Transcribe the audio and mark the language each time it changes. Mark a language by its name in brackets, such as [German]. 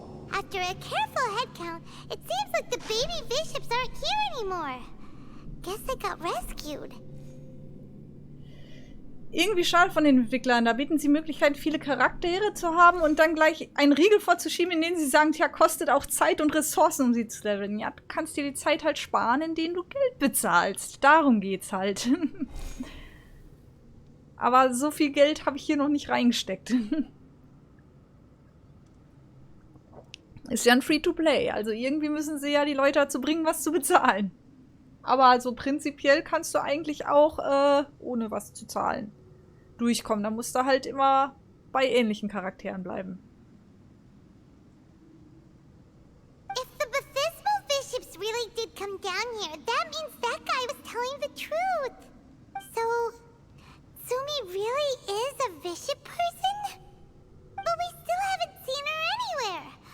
[English] After a careful head count, it seems like the baby bishops aren't here anymore. Guess they got rescued. [German] Irgendwie schade von den Entwicklern. Da bieten sie Möglichkeiten, viele Charaktere zu haben und dann gleich einen Riegel vorzuschieben, in dem sie sagen, tja, kostet auch Zeit und Ressourcen, um sie zu leveln. Ja, du kannst dir die Zeit halt sparen, indem du Geld bezahlst. Darum geht's halt. Aber so viel Geld habe ich hier noch nicht reingesteckt. Ist ja ein Free-to-Play. Also irgendwie müssen sie ja die Leute dazu bringen, was zu bezahlen. Aber also prinzipiell kannst du eigentlich auch ohne was zu zahlen durchkommen. Da musst du halt immer bei ähnlichen Charakteren bleiben. [English] If the baptismal bishops really did come down here, that means that guy was telling the truth. So, Tsumi really is a bishop person? But we still haven't seen her anywhere.